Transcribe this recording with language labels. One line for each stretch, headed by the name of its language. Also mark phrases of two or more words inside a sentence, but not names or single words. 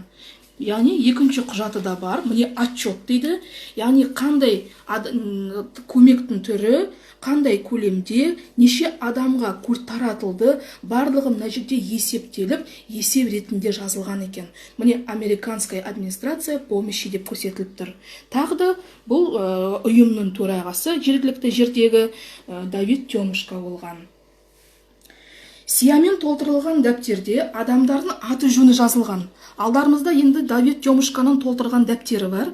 Kazakh: Яғни екінші құжаты да бар. Міне отчет дейді. Яғни қандай көмектің түрі, қандай көлемде, неше адамға таратылды, барлығы мына жерде есептеліп, есеп ретінде жазылған екен. Міне
Russian: американская администрация помощи
Kazakh: деп көрсетіліп тұр. Тағы да бұл ұйымның төрағасы жергілікті жердегі Давид Тёмушка болған. Сиямен толтырылған дәптерде адамдардың аты жөні жазылған. Алдарымызда енді Давид Тёмушканың толтырған дәптері бар.